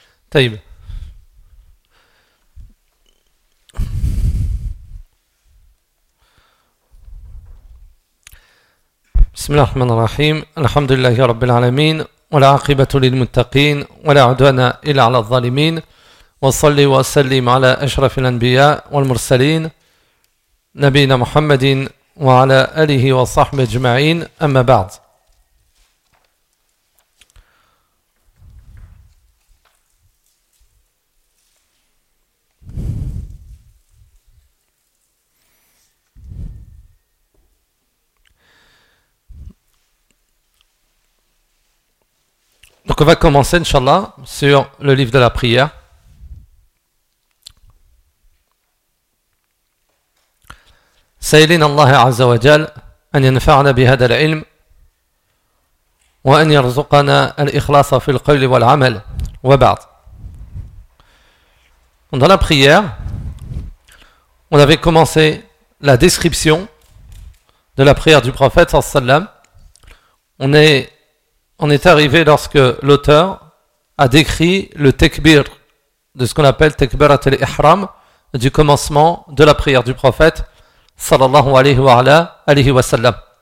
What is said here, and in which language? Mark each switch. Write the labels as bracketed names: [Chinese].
[Arabic] طيب بسم الله الرحمن الرحيم. الحمد لله رب العالمين والعاقبة للمتقين ولا عدوان إلا على الظالمين. وصلي وسلم على أشرف الأنبياء والمرسلين نبينا محمد وعلى آله وصحبه أجمعين. أما بعد، [French] donc on va commencer, Inch'Allah, sur le livre de la prière. [Arabic] سائلين الله عز وجل أن ينفعنا بهذا العلم وأن يرزقنا الإخلاص في القول والعمل. وبعد. [French] Dans la prière, on avait commencé la description de la prière du prophète sallallahu alayhi wa sallam. On est arrivé lorsque l'auteur a décrit le takbir, de ce qu'on appelle takbirat al-ihram, du commencement de la prière du prophète sallallahu alayhi wa sallam.